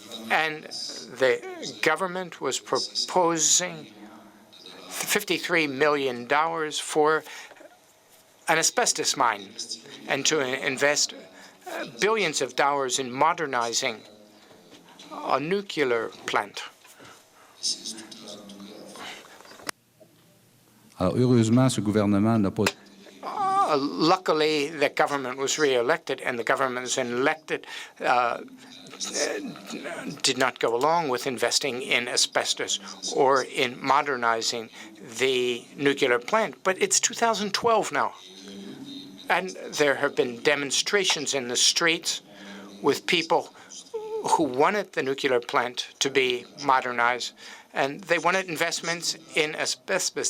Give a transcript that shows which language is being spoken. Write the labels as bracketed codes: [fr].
[en] and the government was proposing $53 million for an asbestos mine and to invest billions of dollars in modernizing a nuclear plant. [fr] Alors, heureusement, ce gouvernement n'a pas... [en] Luckily, the government was re-elected, and the government was elected did not go along with investing in asbestos or in modernizing the nuclear plant. But it's 2012 now, and there have been demonstrations in the streets with people who wanted the nuclear plant to be modernized, and they wanted investments in asbestos.